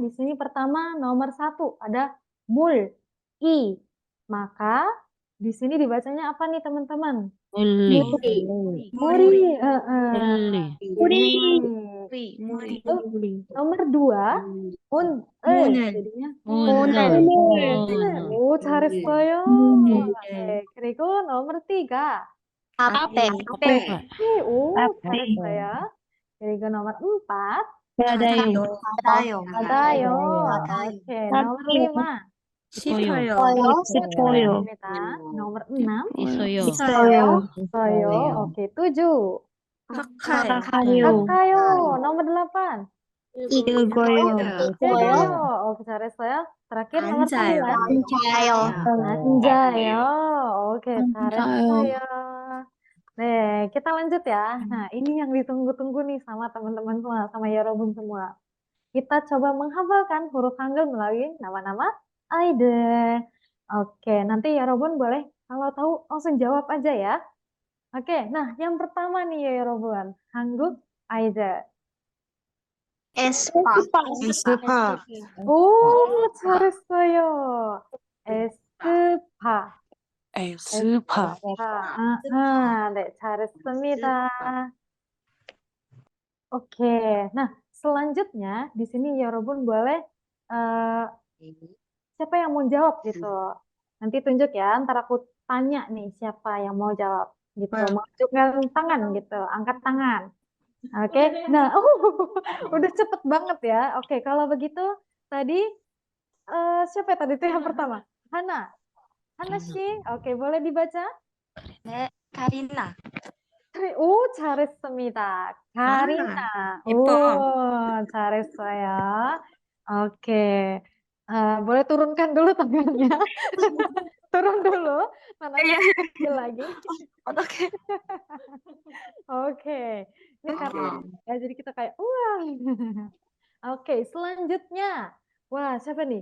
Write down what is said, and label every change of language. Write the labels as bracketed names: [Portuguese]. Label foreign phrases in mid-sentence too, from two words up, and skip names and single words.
[Indonesian] Di sini pertama nomor 1 ada mul, i. Maka di sini dibacanya apa nih teman-teman? [Korean] Uli. Muri. Uli. [Indonesian] Muri. Nomor 2 mun, jadinya [Korean] 문을. 오, 잘했어요. 네, 그리고 nomor 3 Ape. 오, 잘했어요. 그리고 nomor 4 Adayo. 받아요. 오케이, nomor 5 싶어요. 잘했습니다. nomor 6 있어요. 있어요. 오케이, 7 kak아요. [Indonesian] nomor 8 [Korean] Igoyo. 오케이, 잘했어요. [Indonesian] terakhir nomor 9 앉아요. [Korean] 오케이, 잘했어요. 네, [Indonesian] kita lanjut ya. Nah, ini yang ditunggu-tunggu nih sama teman-teman semua, sama Yorobun semua. Kita coba menghafalkan huruf Hangul melalui nama-nama idol. Oke, nanti Yorobun boleh kalau tahu langsung jawab aja ya. Oke, nah yang pertama nih ya Yorobun, Hangul idol. Espa. [Korean] 오, 잘했어요. 에스파. 에스파. 네, 잘했습니다. [Indonesian] Oke, nah selanjutnya di sini Yorobun boleh siapa yang mau jawab gitu. Nanti tunjuk ya, ntar aku tanya nih siapa yang mau jawab gitu. Menunjukkan tangan gitu, angkat tangan. Oke, nah udah cepet banget ya. Oke, kalau begitu tadi siapa tadi tuh yang pertama? Hana. Hana sih, oke boleh dibaca? Karina. [Korean] 오, 잘했습니다. 가리나. 오, 잘했어요. [Indonesian] Oke. Boleh turunkan dulu tangannya. Turun dulu. Nanti ambil lagi. Oke. Ini karena ya, jadi kita kayak wah. Oke, selanjutnya. Wah, siapa nih?